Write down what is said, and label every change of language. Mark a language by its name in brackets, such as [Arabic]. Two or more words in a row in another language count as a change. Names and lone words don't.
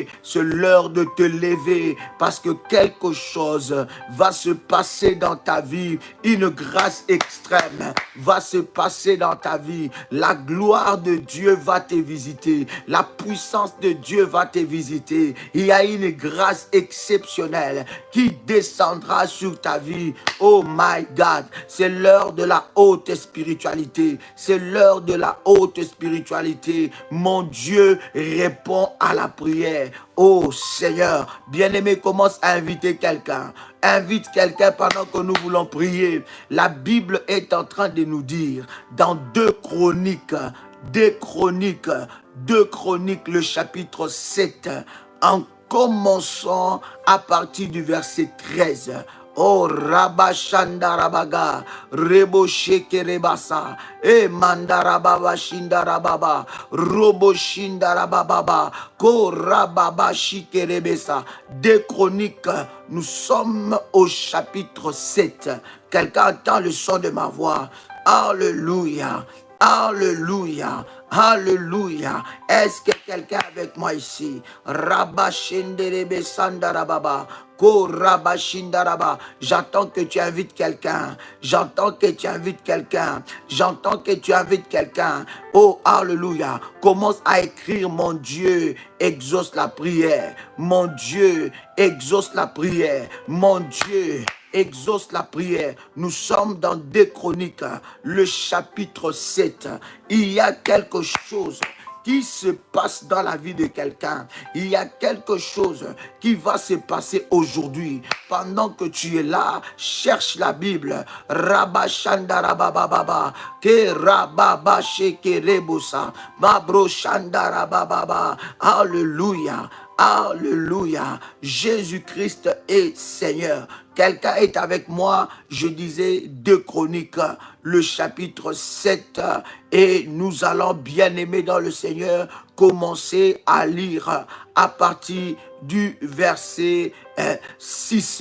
[French] C'est l'heure de te lever parce que quelque chose va se passer dans ta vie. Une grâce extrême va se passer dans ta vie. La gloire de Dieu va te visiter. La puissance de Dieu va te visiter. Il y a une grâce exceptionnelle qui descendra sur ta vie. [English] Oh my God, [French] c'est l'heure de la haute spiritualité. C'est l'heure de la haute spiritualité. Mon Dieu répond à la prière. Oh Seigneur, bien-aimé, commence à inviter quelqu'un. Invite quelqu'un pendant que nous voulons prier. La Bible est en train de nous dire dans 2 Chroniques, le chapitre 7, en commençant à partir du verset 13. Oh Rabashandarabaga, Rebo Shekerebasa, Mandarababa Shindarababa, Robo Shindarababa, Ko Rababa Shikerebesa. 2 Chroniques, nous sommes au chapitre 7. Quelqu'un entend le son de ma voix? Alléluia. Alléluia, alléluia. Est-ce que quelqu'un est avec moi ici? Rabashenderebe sandarababa, ko rabashindaraba. J'entends que tu invites quelqu'un. J'entends que tu invites quelqu'un. J'entends que tu invites quelqu'un. Oh, alléluia. Commence à écrire, mon Dieu exauce la prière. Mon Dieu exauce la prière. Mon Dieu exauce la prière. Nous sommes dans 2 Chroniques, le chapitre 7. Il y a quelque chose qui se passe dans la vie de quelqu'un. Il y a quelque chose qui va se passer aujourd'hui. Pendant que tu es là, cherche la Bible. Rabashandarabababa, ke rababa sheke rebosa, mabro shandarabababa. Alléluia. Alléluia. Jésus-Christ est Seigneur. Quelqu'un est avec moi. Je disais 2 Chroniques, le chapitre 7. Et nous allons, bien aimés dans le Seigneur, commencer à lire à partir du verset 6.